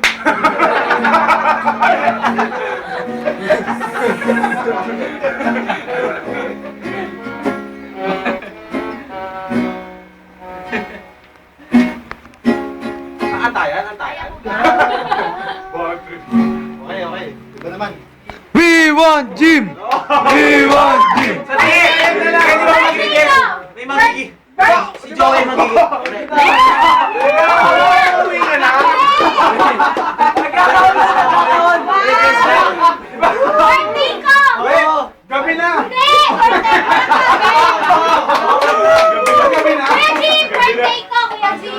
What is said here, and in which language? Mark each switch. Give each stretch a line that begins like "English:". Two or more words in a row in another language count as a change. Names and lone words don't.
Filipino: Antayan. Okay. Ito naman.
English: We want Jim! We want Jim!
Filipino: May magiging. Si Joey magiging. Uwi ka na. Birthday ko! Gabi na. Hindi! Birthday ko! Kuya Jim! Birthday ko! Kuya Jim!